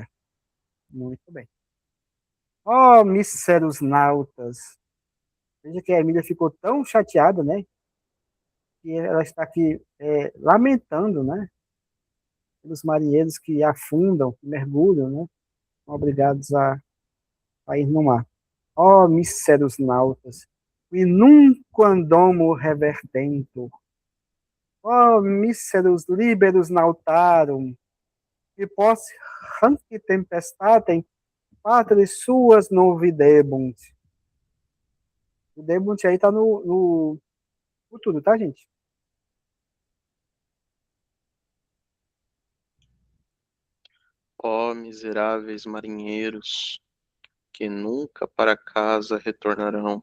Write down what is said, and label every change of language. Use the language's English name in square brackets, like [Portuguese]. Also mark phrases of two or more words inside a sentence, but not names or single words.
[Portuguese] Muito bem. [Latin] Oh, míseros nautas. [Portuguese] Veja que a Emília ficou tão chateada, né? Que ela está aqui lamentando, né? Pelos marinheiros que afundam, que mergulham, né? São obrigados a ir no mar. [Latin] Oh, míseros nautas, e nunquam domo revertentur. Oh, míseros liberos nautarum, e posse hanc tempestatem patris suas non videbunt. [Portuguese] O debunt aí tá no futuro, tá, gente? Ó miseráveis marinheiros, que nunca para casa retornarão.